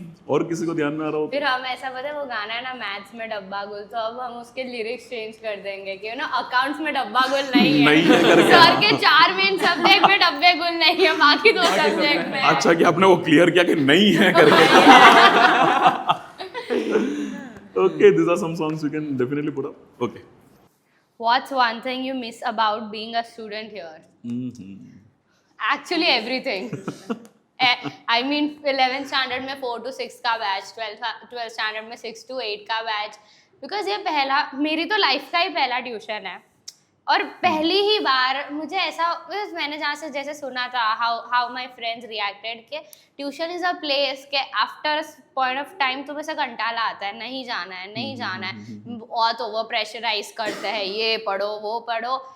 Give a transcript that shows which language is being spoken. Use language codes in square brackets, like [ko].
[hi] और किसी को ध्यान में आ रहा हो? फिर हम ऐसा पता है वो गाना है ना मैथ्स में डब्बा गुल, तो अब हम उसके लिरिक्स चेंज कर देंगे कि ना अकाउंट्स में डब्बा गुल नहीं है करके। सर के 4 मेन सब्जेक्ट में डब्बे गुल नहीं है, बाकी 2 सब्जेक्ट में है। अच्छा कि आपने वो क्लियर किया कि नहीं है करके। [en] Okay, these are some songs we can definitely put up. Okay. What's one thing you miss about being a student here? Actually everything. I mean 11th standard [hi] में 4 to 6 का बैच, 12th standard में 6 to 8 का batch, because ये पहला, मेरी तो life का ही पहला ट्यूशन है और पहली ही बार मुझे ऐसा, मैंने जहाँ से जैसे सुना था [en] how my friends reacted [hi] के [en] tuition is a place के after point of time [hi] तुम्हें से कंटाला आता है, नहीं जाना है, बहुत ओवर प्रेशराइज करते हैं, ये पढ़ो वो पढ़ो।